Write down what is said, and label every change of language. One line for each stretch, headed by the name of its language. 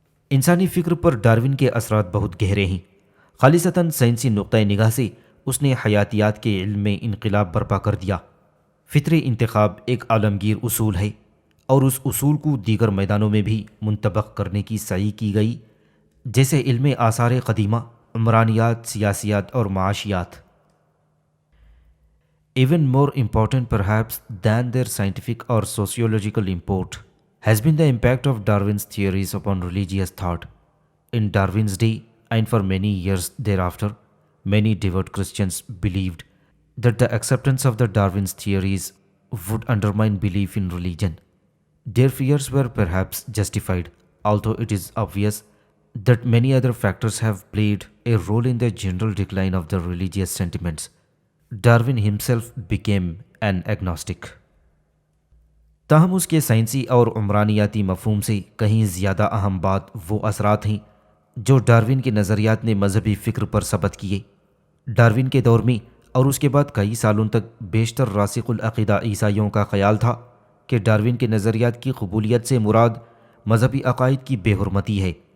Urdu: انسانی فکر پر ڈارون کے اثرات بہت گہرے ہیں۔ خالصتاً سائنسی نقطۂ نگاہ سے اس نے حیاتیات کے علم میں انقلاب برپا کر دیا۔ فطری انتخاب ایک عالمگیر اصول ہے اور اس اصول کو دیگر میدانوں میں بھی منطبق کرنے کی سعی کی گئی، جیسے علم آثار قدیمہ، عمرانیات، سیاسیات اور معاشیات۔
English: Even more important perhaps than their scientific or sociological import has been the impact of Darwin's theories upon religious thought. In Darwin's day, and for many years thereafter, many devout Christians believed that the acceptance of the Darwin's theories would undermine belief in religion. Their fears were perhaps justified, although it is obvious that many other factors have played a role in the general decline of the religious sentiments. Darwin himself became an agnostic.
Urdu: تاہم اس کے سائنسی اور عمرانیاتی مفہوم سے کہیں زیادہ اہم بات وہ اثرات ہیں جو ڈارون کے نظریات نے مذہبی فکر پر ثبت کیے۔ ڈارون کے دور میں اور اس کے بعد کئی سالوں تک بیشتر راسخ العقیدہ عیسائیوں کا خیال تھا کہ ڈارون کے نظریات کی قبولیت سے مراد مذہبی عقائد کی بے حرمتی ہے۔